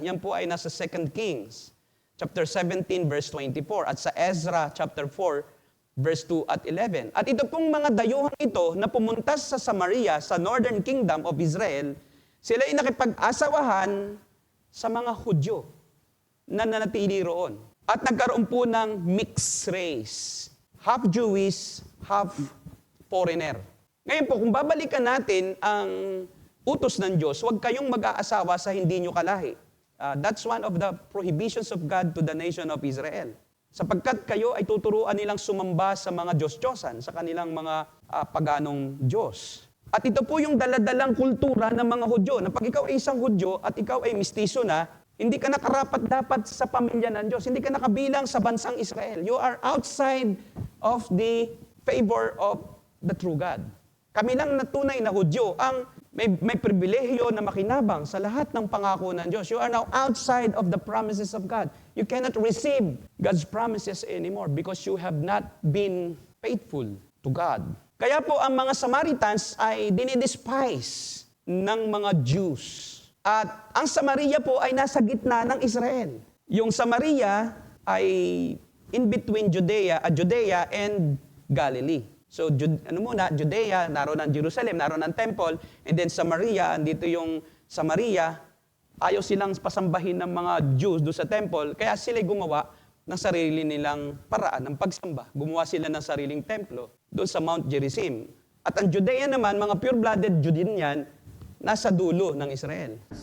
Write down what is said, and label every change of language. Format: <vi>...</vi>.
<tl>Yan po ay nasa 2 Kings, chapter 17, verse 24, at sa Ezra, chapter 4, verse 2 at 11. At ito pong mga dayuhang ito na pumunta sa Samaria, sa Northern Kingdom of Israel, sila ay nakipag-asawahan sa mga Hudyo na nanatili roon. At nagkaroon po ng mixed race.</tl> <en>Half Jewish, half foreigner.</en> <tl>Ngayon po, kung babalikan natin ang utos ng Diyos, huwag kayong mag-aasawa sa hindi nyo kalahi.</tl> <en>That's one of the prohibitions of God to the nation of Israel.</en> <tl>Sapagkat kayo ay tuturuan nilang sumamba sa mga Diyos-Diyosan, sa kanilang mga paganong Diyos. At ito po yung daladalang kultura ng mga Hudyo, na pag ikaw ay isang Hudyo at ikaw ay mistiso na, Hindi ka nakarapat-dapat sa pamilya ng Diyos. Hindi ka nakabilang sa bansang Israel.</tl> <en>You are outside of the favor of the true God.</en> <tl>Kami lang na tunay na Hudyo ang may pribilehiyo na makinabang sa lahat ng pangako ng Diyos.</tl> <en>You are now outside of the promises of God. You cannot receive God's promises anymore because you have not been faithful to God.</en> <tl>Kaya po ang mga Samaritans ay dinidespise ng mga Jews. At ang Samaria po ay nasa gitna ng Israel. Yung Samaria ay</tl> <en>in between Judea and Galilee.</en> <tl>So, Judea, naroon ang Jerusalem, naroon ang temple, and then Samaria, andito yung Samaria, ayaw silang pasambahin ng mga Jews doon sa temple, kaya sila gumawa ng sarili nilang paraan ng pagsamba. Gumawa sila ng sariling templo doon sa Mount Gerizim. At ang Judea naman, mga pure-blooded Judean, nasa dulo ng Israel.</tl>